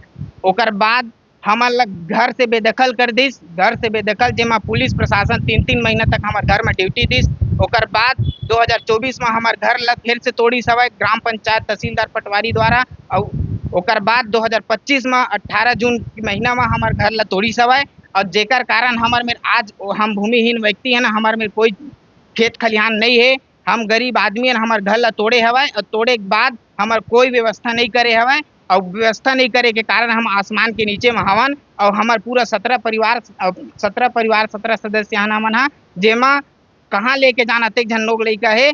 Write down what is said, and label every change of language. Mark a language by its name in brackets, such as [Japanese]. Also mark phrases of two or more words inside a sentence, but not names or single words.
[Chhattisgarhi] ओकर बाद हमन ला घर से बेदखल कर दिस। घर से बेदखल जेमा पुलिस प्रशासन 3-3 महीना तक हमारे घर में ड्यूटी दिस। ओकर बाद 2024 में हमारे घर ला फिर से तोड़ी सब है ग्राम पंचायत तहसीलदार पटवारी द्वारा। और ओकर बाद 2025 में 18 जून के महीना में हमारे घर ला तोड़ी सब है। और जेकर कारण हमारे में आज हम भूमिहीन व्यक्ति है ना, हमारे में कोई खेत खलिहान नहीं है, हम गरीब आदमी है, हमारे घर ला तोड़े हवा। और तोड़े के बाद हमारे कोई व्यवस्था नहीं करे हवा, और व्यवस्था नहीं करे के कारण हम आसमान के नीचे में हवन। और हमारे पूरा 17 परिवार 17 सदस्य हमन हा, जेमा कहाँ लेके जाना ते झन लोग लइका है।